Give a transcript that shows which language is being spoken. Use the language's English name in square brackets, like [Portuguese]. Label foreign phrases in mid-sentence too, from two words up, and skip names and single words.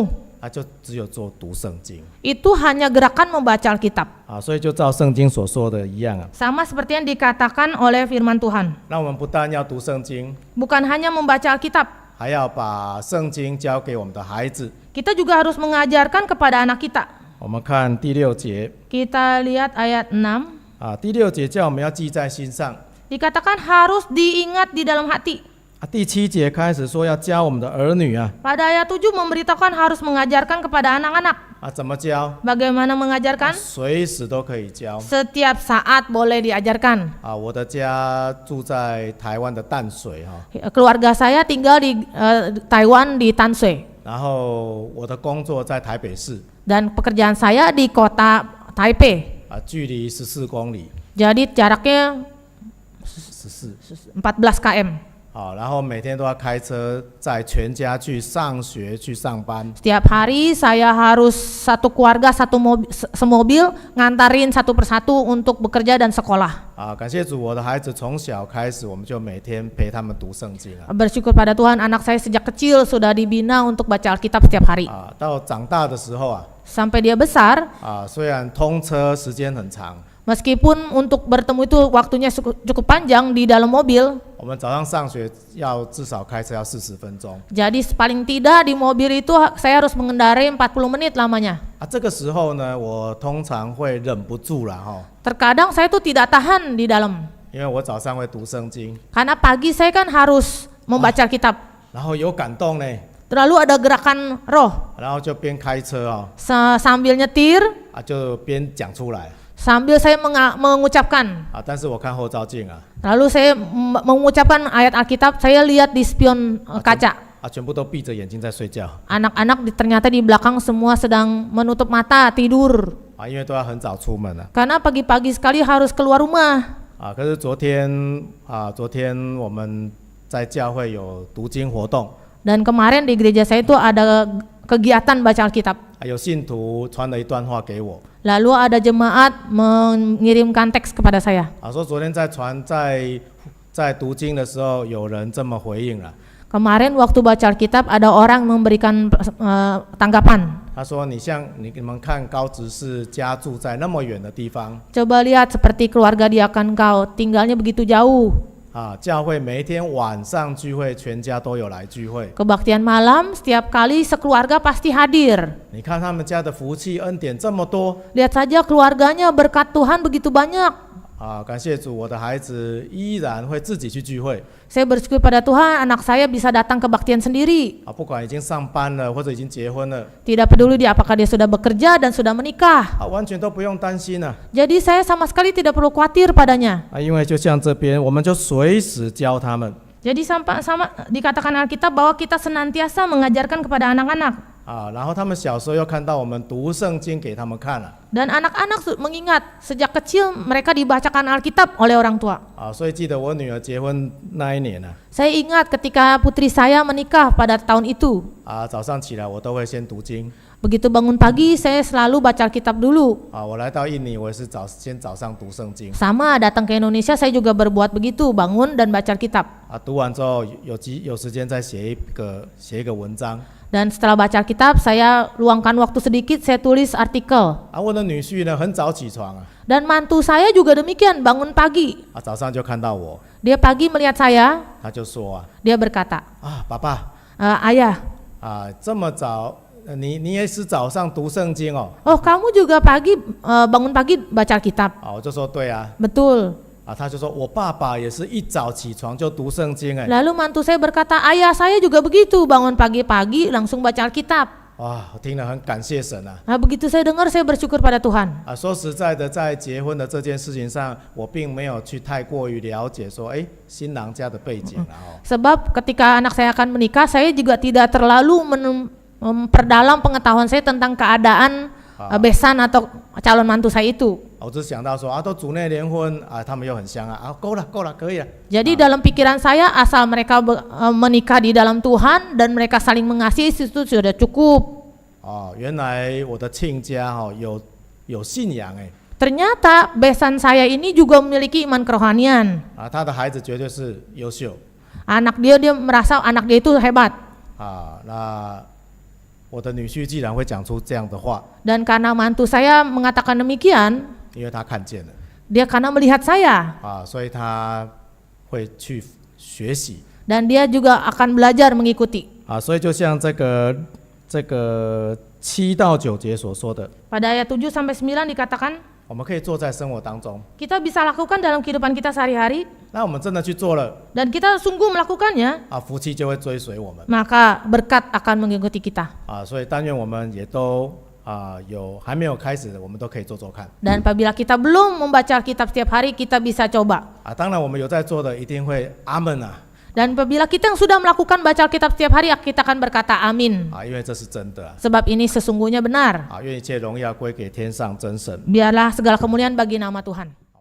[Chinese] 就只有做读圣经 [Indonesian] Itu hanya gerakan membaca Alkitab. [Chinese] 所以就照圣经所说的一样啊。 [Indonesian] Sama seperti yang dikatakan oleh firman Tuhan. [Chinese] 那我们不但要读圣经， [Indonesian] Bukan hanya membaca Alkitab, [Chinese] 还要把圣经交给我们的孩子。 [Indonesian] kita juga harus mengajarkan kepada anak kita. [Chinese] 我们看第6节 [Indonesian] Kita lihat ayat 6. [Chinese] 第6节叫我们要记在心上。 [Indonesian] Dikatakan harus diingat di dalam hati. [Chinese] 第7节开始说要教我们的儿女 [Indonesian] Pada ayat 7 memberitakan harus mengajarkan kepada anak-anak. [Chinese] 怎么教？ [Indonesian] Bagaimana mengajarkan? [Chinese] 随时都可以教。 [Indonesian] Setiap saat boleh diajarkan. [Chinese] 我的家住在台湾的淡水 [Indonesian] Keluarga saya tinggal di Taiwan di Tanshui. [Chinese] 然后我的工作在台北市 [Indonesian] Dan pekerjaan saya di kota Taipei. [Chinese] 距离14公里 [Indonesian] Jadi jaraknya 14 14 km. [Chinese] 然后每天都要开车载全家去上学去上班。 [Indonesian] Setiap hari saya harus satu keluarga semobil ngantarin satu persatu untuk bekerja dan sekolah. [Chinese] 感谢主，我的孩子从小开始，我们就每天陪他们读圣经 [Indonesian] Bersyukur pada Tuhan, anak saya sejak kecil sudah dibina untuk baca Alkitab setiap hari. [Chinese] 到长大的时候 [Indonesian] Sampai dia besar, [Chinese] 虽然通车时间很长， [Indonesian] meskipun untuk bertemu itu waktunya cukup panjang di dalam mobil. [Chinese] 我们早上上学要至少开车要40分钟。 [Indonesian] Jadi paling tidak di mobil itu saya harus mengendarai 40 menit lamanya. [Chinese] 这个时候呢，我通常会忍不住了 [Indonesian] Terkadang saya tuh tidak tahan di dalam. [Chinese] 因为我早上会读圣经， [Indonesian] Karena pagi saya kan harus membaca Alkitab. [Chinese] 然后有感动呢， [Indonesian] Lalu ada gerakan roh. [Chinese] 然后就边开车 [Indonesian] Sambil nyetir, [Chinese] 就边讲出来 [Indonesian] sambil saya mengucapkan. [Chinese] 但是我看后照镜 [Indonesian] Lalu saya mengucapkan ayat Alkitab, saya lihat di spion kaca. [Chinese] 全部都闭着眼睛在睡觉 [Indonesian] Anak-anak ternyata di belakang semua sedang menutup mata tidur. [Chinese] 因为都要很早出门 [Indonesian] Karena pagi-pagi sekali harus keluar rumah. [Chinese] 可是昨天我们在教会有读经活动， [Indonesian] Dan kemarin di gereja saya itu ada kegiatan baca Alkitab. [Chinese] 有信徒传了一段话给我 [Indonesian] Lalu ada jemaat mengirimkan teks kepada saya. [Chinese] 说昨天在读经的时候，有人这么回应了。 [Indonesian] Kemarin waktu baca Alkitab ada orang memberikan tanggapan. [Chinese] 他说：“你们看高执事家住在那么远的地方， [Indonesian] Coba lihat seperti keluarga diakan kau, tinggalnya begitu jauh. [Chinese] 教会每一天晚上聚会，全家都有来聚会。 [Indonesian] Kebaktian malam setiap kali sekeluarga pasti hadir. [Chinese] 你看他们家的福气恩典这么多 [Indonesian] Lihat saja keluarganya berkat Tuhan begitu banyak. [Chinese] 感谢主，我的孩子依然会自己去聚会 [Indonesian] Saya bersyukur pada Tuhan, anak saya bisa datang kebaktian sendiri. [Chinese] 不管已经上班了或者已经结婚了 [Indonesian] Tidak peduli dia apakah dia sudah bekerja dan sudah menikah. [Chinese] 完全都不用担心了 [Indonesian] Jadi saya sama sekali tidak perlu khawatir padanya. [Chinese] 因为就像这边，我们就随时教他们 [Indonesian] Jadi sama dikatakan Alkitab bahwa kita senantiasa mengajarkan kepada anak-anak. [Chinese] 然后他们小时候又看到我们读圣经给他们看了 [Indonesian] Dan anak-anak mengingat sejak kecil mereka dibacakan Alkitab oleh orang tua. [Chinese] 所以记得我女儿结婚那一年 [Indonesian] Saya ingat ketika putri saya menikah pada tahun itu. [Chinese] 早上起来我都会先读经 [Indonesian] Begitu bangun pagi saya selalu baca Alkitab dulu. [Chinese] 我来到印尼，我也是先早上读圣经 [Indonesian] Sama datang ke Indonesia saya juga berbuat begitu, bangun dan baca Alkitab. [Chinese] 读完之后有时间再写一个文章 [Indonesian] Dan setelah baca Alkitab saya luangkan waktu sedikit, saya tulis artikel. [Chinese] 我的女婿呢很早起床 [Indonesian] Dan mantu saya juga demikian, bangun pagi. [Chinese] 早上就看到我， [Indonesian] Dia pagi melihat saya, [Chinese] 他就说 [Indonesian] dia berkata, [Chinese] 爸爸 [Indonesian] ayah, [Chinese] 这么早，你也是早上读圣经哦？ [Indonesian] oh kamu juga pagi bangun pagi baca Alkitab? [Chinese] 我就说对啊， [Indonesian] Betul. [Chinese] 他就说我爸爸也是一早起床就读圣经哎， [Indonesian] Lalu mantu saya berkata, ayah saya juga begitu, bangun pagi-pagi langsung baca Alkitab. [Chinese] 哇，我听了很感谢神啊！ [Indonesian] Nah, begitu saya dengar, saya bersyukur pada Tuhan. [Chinese] 说实在的，在结婚的这件事情上，我并没有去太过于了解说，新郎家的背景啊。 [Indonesian] Sebab ketika anak saya akan menikah, saya juga tidak terlalu memperdalam pengetahuan saya tentang keadaan besan atau calon mantu saya itu. [Chinese] 我只想到说都组内联婚啊，他们又很相爱啊，够了，可以了。 [Indonesian] Jadi dalam pikiran saya, asal mereka menikah di dalam Tuhan dan mereka saling mengasihi, itu sudah cukup. [Chinese] 原来我的亲家有信仰哎。 [Indonesian] Ternyata besan saya ini juga memiliki iman kerohanian. [Chinese] 他的孩子绝对是优秀。 [Indonesian] Anak dia merasa anak dia itu hebat. [Chinese] 那我的女婿既然会讲出这样的话， [Indonesian] Dan karena mantu saya mengatakan demikian, [Chinese] 因为他看见了 [Indonesian] dia karena melihat saya, [Chinese] 所以他会去学习 [Indonesian] dan dia juga akan belajar mengikuti. [Chinese] 所以就像这个7到9节所说的， [Indonesian] Pada ayat 7 sampai 9 dikatakan, [Chinese] 我们可以做在生活当中。 [Indonesian] kita bisa lakukan dalam kehidupan kita sehari-hari, [Chinese] 那我们真的去做了 [Indonesian] dan kita sungguh melakukannya, [Chinese] 福气就会追随我们 [Indonesian] maka berkat akan mengikuti kita. [Chinese] 所以但愿我们也都还没有开始的，我们都可以做做看 [Indonesian] Dan apabila kita belum membaca Alkitab setiap hari, kita bisa coba. [Chinese] 当然我们有在做的一定会阿门啊 [Indonesian] Dan apabila kita yang sudah melakukan baca Alkitab setiap hari, kita akan berkata amin. [Chinese] 因为这是真的 [Indonesian] Sebab ini sesungguhnya benar. [Chinese] 愿一切荣耀归给天上真神。 [Indonesian] Biarlah segala kemuliaan bagi nama Tuhan.